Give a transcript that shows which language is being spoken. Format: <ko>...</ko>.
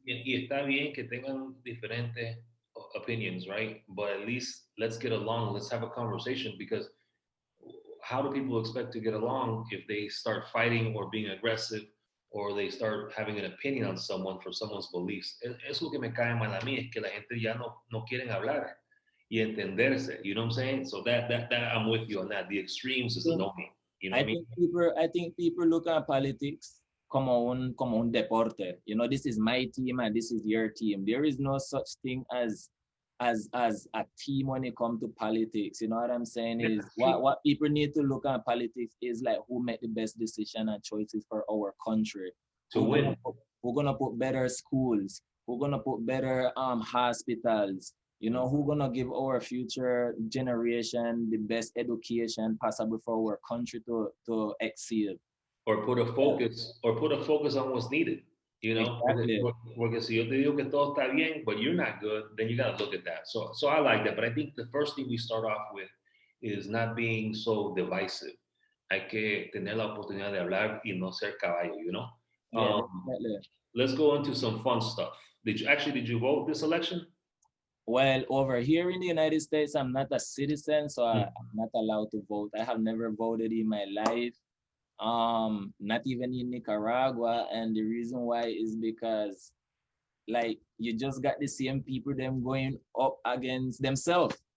<es>Y está bien que tengan diferentes opinions, right?</es> <en>But at least let's get along. Let's have a conversation because how do people expect to get along if they start fighting or being aggressive or they start having an opinion on someone for someone's beliefs?</en> <es>Es lo que me cae mal a mí, es que la gente ya no quieren hablar y entenderse.</es> <en>You know what I'm saying? So that I'm with you on that. The extremes is annoying. You know what I I mean? think people look at politics</en> <es>como un deporte.</es> <en>This is my team and this is your team. There is no such thing as a team when it comes to politics. You know what I'm saying? Yeah, Is that's true. what people need to look at politics is like who make the best decision and choices for our country. To win. Who gonna put better schools? Who gonna put better hospitals? Who gonna give our future generation the best education possible for our country to excel. Or put a Yeah, focus on what's needed. You know, exactly.</en> <es>porque si yo te digo que todo está bien,</es> <en>but you're not good, then you got to look at that. So I like that, but I think the first thing we start off with is not being so divisive.</en> <es>Hay que tener la oportunidad de hablar y no ser caballo.</es> <en>Yeah, Um, definitely. let's go into some fun stuff. Did you vote this election? Well, over here in the United States, I'm not a citizen, so Mm. I'm not allowed to vote. I have never voted in my life. Not even in Nicaragua, and the reason why is because like you just got the same people them going up against themselves.</en>